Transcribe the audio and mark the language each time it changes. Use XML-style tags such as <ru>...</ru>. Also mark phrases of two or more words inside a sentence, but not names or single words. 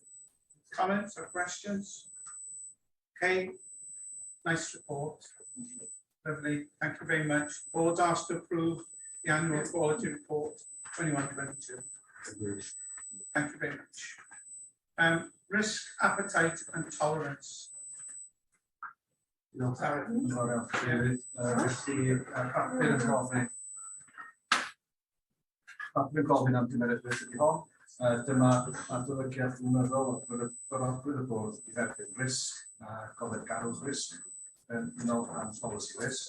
<en>Comments or questions? Okay, nice report. Lovely, thank you very much. Board asked to approve the annual quality report 21-22. Thank you very much. Risk, appetite and tolerance.</en> <cy>Diolch yn fawr iawn, David. Felly, papur yn gofyn am gymeradwyeth ydy hon. Dyma adolygiad blynyddol o bwrdd y bwrdd i dderbyn risg a gofod garwch risg yn unol rhan polisi risg.</cy>